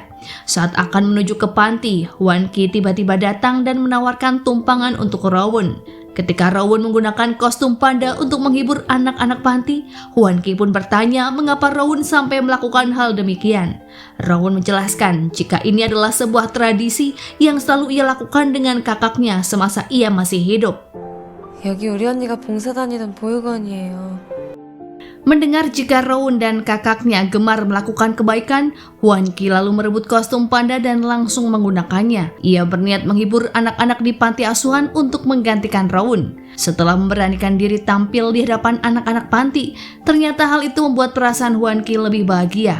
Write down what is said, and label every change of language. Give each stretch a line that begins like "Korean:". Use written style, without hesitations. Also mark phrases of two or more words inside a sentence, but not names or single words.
Indonesian: Saat akan menuju ke panti, Hwan Ki tiba-tiba datang dan menawarkan tumpangan untuk Rowoon. Ketika Rowan menggunakan kostum panda untuk menghibur anak-anak panti, Hwan Ki pun bertanya mengapa Rowan sampai melakukan hal demikian. Rowan menjelaskan jika ini adalah sebuah tradisi yang selalu ia lakukan dengan kakaknya semasa ia masih hidup.
Korean: 여기 우리 언니가 봉사 다니던 보육원이에요.
Indonesian: Mendengar jika Rowan dan kakaknya gemar melakukan kebaikan, Hwan Ki lalu merebut kostum panda dan langsung menggunakannya. Ia berniat menghibur anak-anak di panti asuhan untuk menggantikan Rowan. Setelah memberanikan diri tampil di hadapan anak-anak panti, ternyata hal itu membuat perasaan Hwan Ki lebih bahagia.